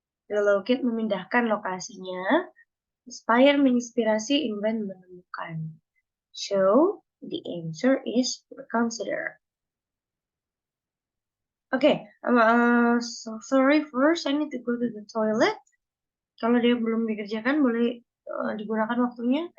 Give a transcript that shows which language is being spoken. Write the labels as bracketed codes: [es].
[id] Relocate memindahkan lokasinya. Inspire menginspirasi, invent menemukan. [en] So, the answer is reconsider. Okay, so sorry first, I need to go to the toilet. [id] Kalau dia belum dikerjakan, boleh digunakan waktunya.